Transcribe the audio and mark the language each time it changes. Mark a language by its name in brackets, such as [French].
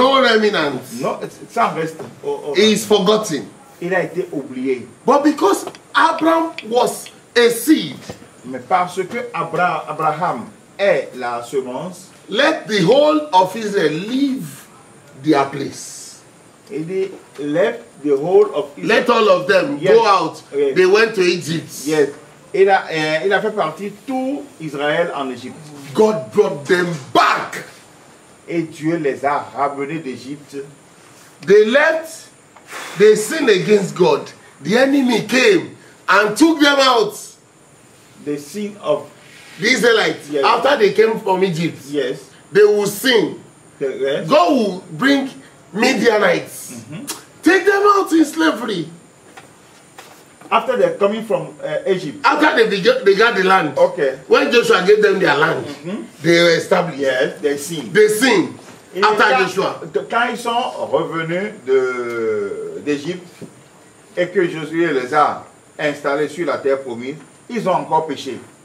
[English] No remnants. [French] Non, sans reste. [English] He is forgotten. [French] Il a été oublié. [English] But because Abraham was a seed, [French] Mais parce que Abraham est la semence, [English] let the whole of Israel leave their place. [French] il dit, [English] let the whole of Israel. Let all of them Yes. go out. Yes. They went to Egypt. Yes. [French] Il a fait partie tout Israël en Égypte. [English] God brought them back. [French] Et Dieu les a ramenés d'Égypte. [English] They left. They sinned against God. The enemy came and took them out. The sin of, The Israelites, Yes. after they came from Egypt, yes, they will sin. the rest. God will bring Midianites. Take them out in slavery. After they're coming from Egypt. After they got the land. Okay. When Joshua gave them their land, they were established. Yes, they sin. They sinned [French] Et [English] after [French] quand, [English] Joshua. [French] quand ils sont revenus d'Égypte et que Josué les a installés sur la terre promise, ils ont encore péché.